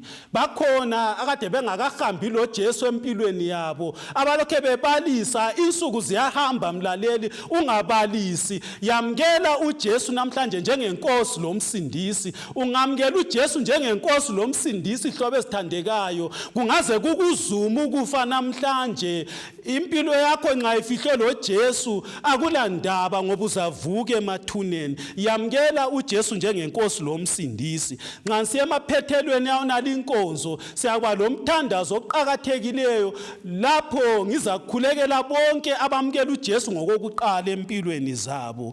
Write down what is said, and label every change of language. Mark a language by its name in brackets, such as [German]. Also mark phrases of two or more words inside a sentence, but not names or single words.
[North Ndebele] Bakhona akade bengakahambi loJesu empilweni yabo, abalokhe bebalisa. Insuku ziyahamba mlaleli, ungabalisi. Yamkela uJesu namhlanje njengenkosi lomsindisi. Ungamkela uJesu njengenkosi lomsindisi. Hlobo ezithandekayo, kungaze kukuzuma ukufa namhlanje. Impilo yakho nxa ifihlwe loJesu akulandaba, ngoba uzavuka emathuneni. Yamkela uJesu njengenkosi lomsindisi. Nxa siya emaphethelweni yawonala inkonzo, siyakuba lomthandazo oqakathekileyo lapho ngizakhulekela bonke abamkela uJesu ngokokuqala empilweni zabo.